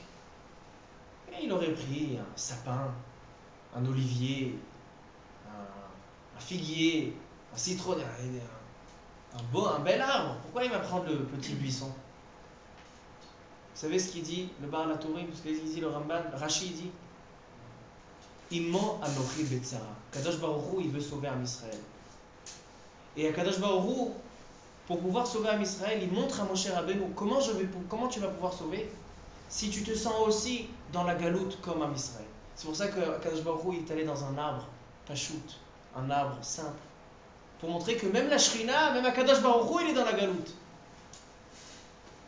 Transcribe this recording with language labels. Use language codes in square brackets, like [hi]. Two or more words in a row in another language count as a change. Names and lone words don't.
[fr] Et il aurait pris un sapin, un olivier, un figuier, un citronnier, un bel arbre. Pourquoi il va prendre le petit buisson? Vous savez ce qu'il dit, le Baal HaTurim, ce qu'il dit le Ramban, Rashi dit [he] עמו אנכי בצרה. [fr] Kadosh Baruch Hu, il veut sauver Am Israël. Et à Kadosh Baruch Hu, pour pouvoir sauver Am Israël, il montre à Moshe Rabbeinu comment tu vas pouvoir sauver si tu te sens aussi dans la galoute comme Am Israël. C'est pour ça que Kadosh Baruch Hu est allé dans un arbre pachout, un arbre simple, pour montrer que même la Shrina, même Akadosh Baruch Hu, il est dans la galoute.